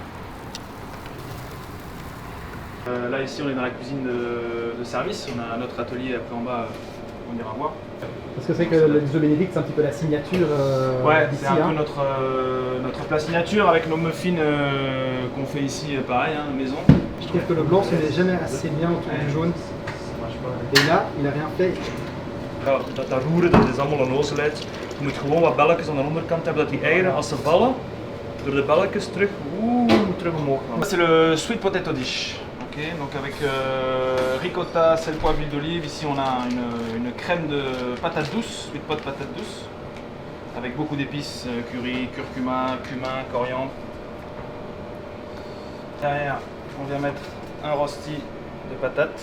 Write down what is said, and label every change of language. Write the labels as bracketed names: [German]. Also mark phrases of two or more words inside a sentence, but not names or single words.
[French] Là ici on est dans la cuisine de service, on a notre atelier après en bas, on ira voir. Parce que c'est que le The Benedict, c'est un petit peu la signature Ouais, d'ici. c'est un peu notre plat signature avec nos muffins qu'on fait ici pareil, hein, maison. Je trouve que le blanc se met jamais assez bien autour du jaune. Et là, il a rien fait. [Dutch] Ja, dat roeren, dat is allemaal een ozelheid. Je moet gewoon wat belletjes aan de onderkant hebben, dat die eieren, als ze vallen, door de belletjes terug omhoog gaan. [French] C'est le [English] sweet potato dish. [French] Okay, donc avec ricotta, sel, poivre, huile d'olive. Ici on a une crème de patates douces, [English] sweet pot [French] patates douces, avec beaucoup d'épices, curry, curcuma, cumin, coriandre. Derrière, on vient mettre un rosti de patates.